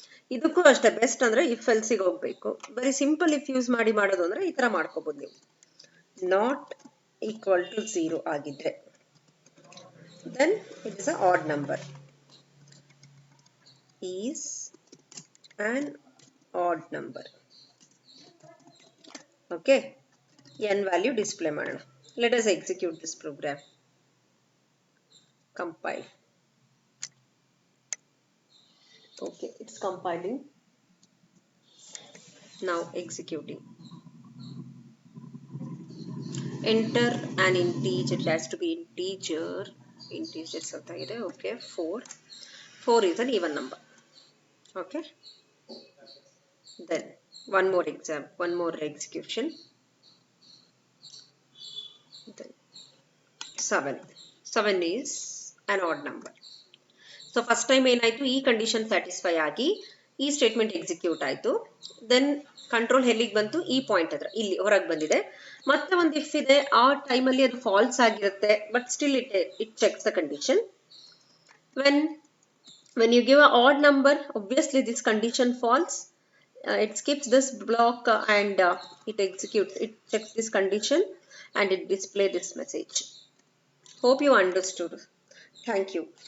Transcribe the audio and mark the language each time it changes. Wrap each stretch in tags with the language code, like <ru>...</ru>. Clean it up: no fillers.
<kn>ಇದಕ್ಕೂ ಅಷ್ಟೇ, ಬೆಸ್ಟ್ ಅಂದ್ರೆ ಇಫ್ ಎಲ್ಸಿಗೆ ಹೋಗ್ಬೇಕು. ಬರೀ ಸಿಂಪಲ್ ಇಫ್ ಯೂಸ್ ಮಾಡೋದು ಅಂದ್ರೆ ಈ ತರ ಮಾಡ್ಕೋಬಹುದು ನೀವು.</kn> <en>Not equal to 0 ಆಗಿದ್ರೆ then it is a odd number, is an odd number.</en> <kn>Okay, n value display ಮಾಡೋಣ.</kn> <en>Let us execute this program. Compile. Okay, it's compiling. Now executing. Enter an integer. It has to be integer. Integers</en> <kn>anta ide.</kn> <en>Okay, 4. 4 is an even number. Okay. Then one more example, one more execution. Then 7 is an odd number. So first time</en> <kn>ಏನಾಯ್ತು, ಈ condition satisfy ಆಗಿ ಈ statement execute ಆಯ್ತು. Then control ಎಲ್ಲಿಗೆ ಬಂತು, ಈ point ಹತ್ರ ಇಲ್ಲಿ ಹೊರಗೆ ಬಂದಿದೆ. ಮತ್ತೆ ಒಂದು ಇಫ್ ಇದೆ, ಆ ಟೈಮಲ್ಲಿ ಅದು ಫಾಲ್ಸ್ ಆಗಿರುತ್ತೆ,</kn> <en>But still it checks the condition. when you give a odd number, obviously this condition false. It skips this block and it checks this condition and it display this message. Hope you understood. Thank you.</en>